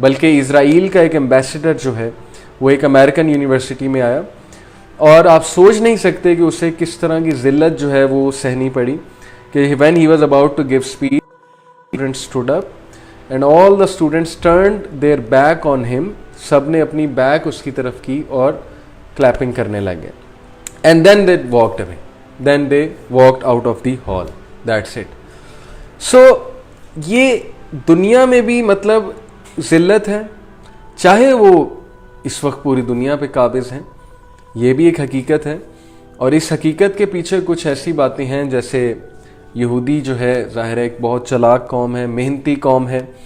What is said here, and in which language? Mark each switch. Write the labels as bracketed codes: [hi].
[ur] بلکہ اسرائیل کا ایک ایمبیسڈر جو ہے وہ ایک امریکن یونیورسٹی میں آیا, اور آپ سوچ نہیں سکتے کہ اسے کس طرح کی ذلت جو ہے وہ سہنی پڑی, کہ [en] when he was about to give speech, students stood up and all the students turned their back on him. [ur] سب نے اپنی بیک اس کی طرف کی اور کلیپنگ کرنے لگے. [en] And then they walked away. Then they walked out of the hall. That's it. [ur] So یہ دنیا میں بھی مطلب ذلت ہے, چاہے وہ اس وقت پوری دنیا پہ قابض ہیں, یہ بھی ایک حقیقت ہے. اور اس حقیقت کے پیچھے کچھ ایسی باتیں ہیں, جیسے یہودی جو ہے ظاہر ہے ایک بہت چلاک قوم ہے, محنتی قوم ہے.